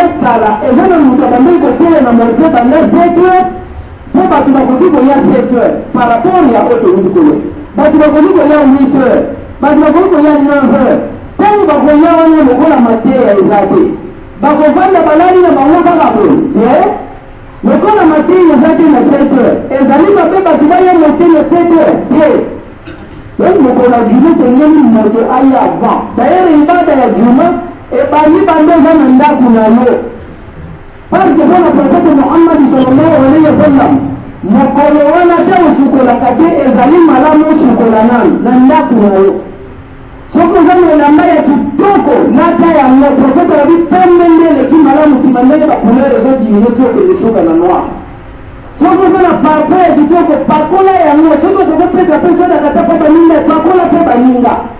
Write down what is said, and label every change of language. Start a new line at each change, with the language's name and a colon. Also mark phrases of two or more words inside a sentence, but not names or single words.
Lingala: kala eza na moto abandaki kotele na moske banda 7h mpo bato bakoki koya 7h
French: par rapport
Lingala: ya oyo towuti koyo bato bakoki koya 8h bato bakoki koya 9h ntango bakoya wana lokola mateya eza te bakovanda balali na bango kaka boye lokola mateya eza te na 7h ezali mabe bato baya mote na 7h te donc mokolo ya juma tengeli moto aya avant dayere ibada ya juma ebandi bando eza na ndako na yo
French: parce que
Lingala: mpona profete muhammadi
Arabic: صلى الله عليه وسلم
Lingala: mokolo wana te osukolaka te ezali malamu osukola nanu na ndako na yo soki oza na elamba ya kitoko nata yango profete abi pembe nde eleki malamu nsima ndenge bacouleur ezodimine ti okende suka na noir soki oza na parfum ya kitoko pakola yango soki okokopesa mpe sodakata mpo baninga pakola mpe baninga